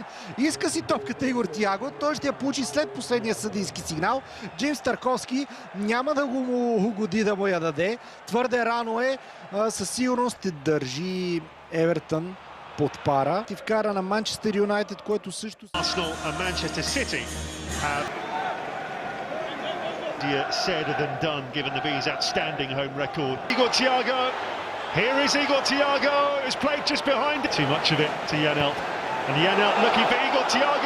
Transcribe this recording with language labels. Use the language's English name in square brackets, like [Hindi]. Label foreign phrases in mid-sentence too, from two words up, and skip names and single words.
[Bulgarian] Иска си топката Игор Тиаго. Той ще я получи след последния съдийски сигнал. Джеймс Тарковски няма да му угоди да му я даде. Твърде рано е. Със сигурност ще държи Евертън под пара. И вкара на Манчестър Юнайтед, което също... [English] Arsenal and Manchester City have said than done, given the Bees' outstanding home record. Igor Thiago. Here is Igor Thiago. It's played just behind it. Too much of it to Janelt. And Janelt looking for Igor Thiago.